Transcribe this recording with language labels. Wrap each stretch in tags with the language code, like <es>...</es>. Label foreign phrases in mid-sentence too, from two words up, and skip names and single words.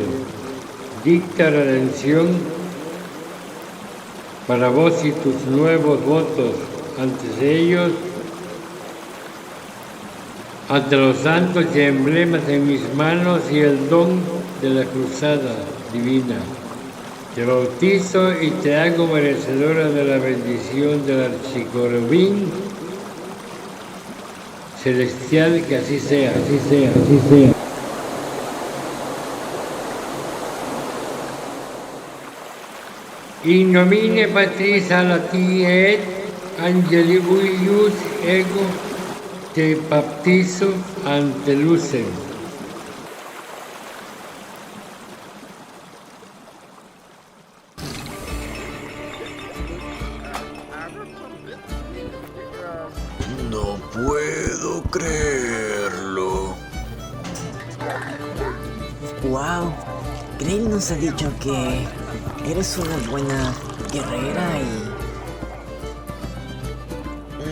<es>Dicta redención para vos y tus nuevos votos ante ellos, ante los santos y emblemas en mis manos y el don de la cruzada divina. Te bautizo y te hago merecedora de la bendición del archiquerubín celestial, que así sea, así sea, así sea.</es> <la>In nomine Patris Alati et Angeli Ius ego te baptizo ante lucem.</la> <es>No puedo creerlo. Wow, Grail nos ha dicho que eres una buena guerrera y...</es>